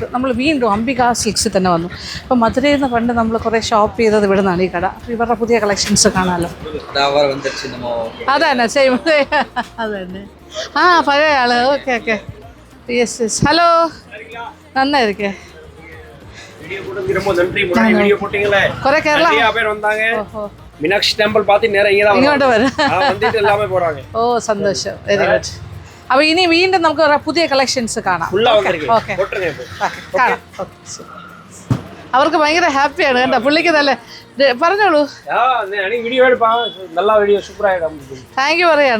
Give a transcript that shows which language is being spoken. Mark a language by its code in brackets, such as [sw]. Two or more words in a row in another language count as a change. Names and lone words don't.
[ml] നമ്മൾ വീണ്ടും അംബിക സിൽക്സിൽ തന്നെ വന്നു. അപ്പോൾ മധുരയിൽ നിന്ന് പണ്ട് നമ്മൾ കുറേ ഷോപ്പ് ചെയ്തത് ഇവിടെ നിന്നാണ് ഈ കട. ഇവരുടെ പുതിയ കളക്ഷൻസ് കാണാമല്ലോ. അത് തന്നെ സെയിം അത് തന്നെ. ആ പഴയ ആള്. [en] okay okay. yes yes. [ml] ഹലോ, നന്നായിരിക്കേ. കുറെ കേരള [ta] மீனாட்சி டெம்பிள் பார்த்து நேரா இங்க தான் [ml] ഇങ്ങോട്ട് വരാം. [ta] வந்துட்டு எல்லாமே போறாங்க. [ml] ഓ സന്തോഷം, [en] very good. [ml] അപ്പോൾ ഇനി വീണ്ടും നമുക്ക് പുതിയ കളക്ഷൻസ് കാണാം. ഓക്കെ കാണാം. അവർക്ക് ഭയങ്കര ഹാപ്പിയാണ് കേട്ടോ. പുള്ളിക്ക് നല്ല പറഞ്ഞോളൂ. [en] thank you [ml] പറയാണ്.